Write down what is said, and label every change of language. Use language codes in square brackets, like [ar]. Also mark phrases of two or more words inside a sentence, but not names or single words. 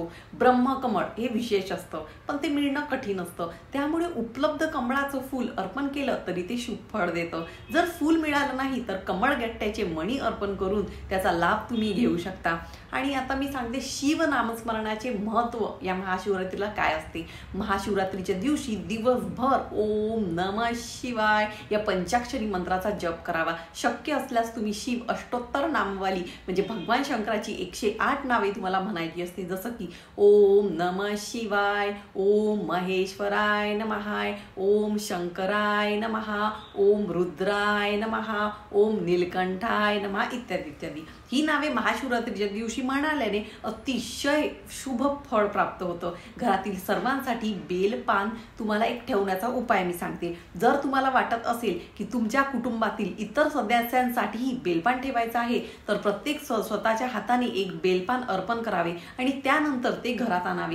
[mr] ब्रह्मकमळ हे विशेष असतं, पण ते मिळणं कठीण असतं, त्यामुळे उपलब्ध कमळाचं फूल अर्पण केलं तरी ते शुभ फळ देतं। जर फूल मिळालं नाही तर कमळगट्ट्याचे मणी अर्पण करून त्याचा लाभ तुम्ही घेऊ शकता। आणि आता मी सांगते शिव नामस्मरणाचे महत्त्व या महाशिवरात्रीला काय असते। महाशिवरात्रीच्या दिवशी दिवसभर [sa] ओम नमः शिवाय [mr] या पंचाक्षरी मंत्राचा जप करावा। शक्य असल्यास तुम्ही शिव अष्टोत्तर नामवाली म्हणजे भगवान शंकराची 108 नावे तुम्हाला म्हणायची असते, जसं की [sa] ओम नमः शिवाय, ओम महेश्वराय नमः, ओम शंकराय नमः, ओम रुद्राय नमः, ओम नीलकंठाय नमः [mr] इत्यादी इत्यादी। ही नावे महाशिवरात्रीच्या दिवशी म्हणाल्याने अतिशय शुभ फळ प्राप्त होतं। घरातील सर्वांसाठी बेलपान तुम्हाला एक ठेवण्याचा उपाय मी सांगते। जर तुम्हाला वाटत असेल की तुमच्या कुटुंबातील इतर सदस्यांसाठीही बेलपान ठेवायचं आहे तर प्रत्येक स्वतःच्या हाताने एक बेलपान अर्पण करावे आणि त्यानंतर ते घरात आणावे।